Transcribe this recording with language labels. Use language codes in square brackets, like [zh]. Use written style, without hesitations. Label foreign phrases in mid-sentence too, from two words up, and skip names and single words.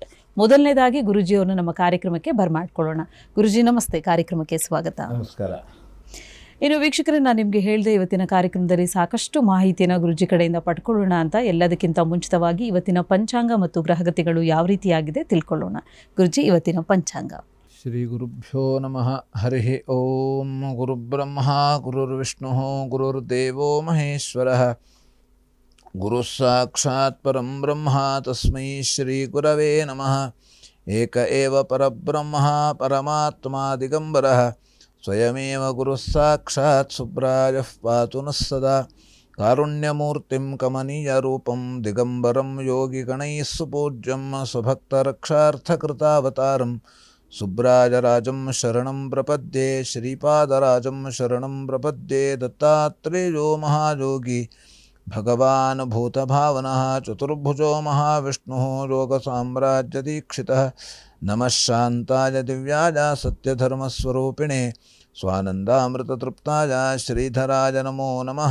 [kn] ಮೊದಲನೇದಾಗಿ ಗುರುಜಿಯವರನ್ನು ನಮ್ಮ ಕಾರ್ಯಕ್ರಮಕ್ಕೆ ಬರಮಾಡ್ಕೊಳ್ಳೋಣ. ಗುರುಜಿ ನಮಸ್ತೆ, ಕಾರ್ಯಕ್ರಮಕ್ಕೆ ಸ್ವಾಗತ. ನಮಸ್ಕಾರ. ಇನ್ನು ವೀಕ್ಷಕರೇ, ನಾನು ನಿಮಗೆ ಹೇಳಿದೆ ಇವತ್ತಿನ ಕಾರ್ಯಕ್ರಮದಲ್ಲಿ ಸಾಕಷ್ಟು ಮಾಹಿತಿಯನ್ನು ಗುರುಜಿ ಕಡೆಯಿಂದ ಪಡ್ಕೊಳ್ಳೋಣ ಅಂತ. ಎಲ್ಲದಕ್ಕಿಂತ ಮುಂಚಿತವಾಗಿ ಇವತ್ತಿನ ಪಂಚಾಂಗ ಮತ್ತು ಗ್ರಹಗತಿಗಳು ಯಾವ ರೀತಿಯಾಗಿದೆ ತಿಳ್ಕೊಳ್ಳೋಣ. ಗುರುಜಿ, ಇವತ್ತಿನ ಪಂಚಾಂಗ. [sa] ಶ್ರೀ ಗುರುಭ್ಯೋ ನಮಃ. ಹರಿ ಓಂ. ಗುರುಬ್ರಹ್ಮ ಗುರುರ್ವಿಷ್ಣು ಗುರುರ್ದೇವೋ ಮಹೇಶ್ವರಃ. ಗುರು ಸಾಕ್ಷಾತ್ ಪರಂ ಬ್ರಹ್ಮ ತಸ್ಮೈ ಶ್ರೀ ಗುರವೇ ನಮಃ. ಏಕ ಏವ ಪರಬ್ರಹ್ಮ ಪರಮಾತ್ಮ ದಿಗಂಬರಃ. ಸ್ವಯಮೇವ ಗುರು ಸಾಕ್ಷಾತ್ ಸುಬ್ರಾಯಃ ಪಾತು ನಃ ಸದಾ. ಕಾರುಣ್ಯಮೂರ್ತಿಂ ಕಮನೀಯ ರೂಪಂ ದಿಗಂಬರಂ ಯೋಗಿಗಣೈಃ ಸುಪೂಜ್ಯಂ ಸ್ವಭಕ್ತರಕ್ಷಾರ್ಥಕೃತಾವತಾರಂ ಸುಬ್ರಾಜರಾಜಂ ಶರಣಂ ಪ್ರಪದ್ಯೆ. ಶ್ರೀಪಾದರಾಜಂ ಶರಣಂ ಪ್ರಪದ್ಯೆ. ದತ್ತಾತ್ರೇಯೋ ಮಹಾಯೋಗಿ ಭಗವಾನ್ ಭೂತಭಾವನಃ ಚತುರ್ಭುಜೋ ಮಹಾವಿಷ್ಣುಃ ಯೋಗಸಾಮ್ರಾಜ್ಯದೀಕ್ಷಿತಃ. ನಮಃ ಶಾಂತಾಯ ದಿವ್ಯಾಯ ಸತ್ಯಧರ್ಮಸ್ವರೂಪಿಣೆ ಸ್ವಾನಂದಾಮೃತತೃಪ್ತಾಯ ಶ್ರೀಧರಾಯ ನಮೋ ನಮಃ.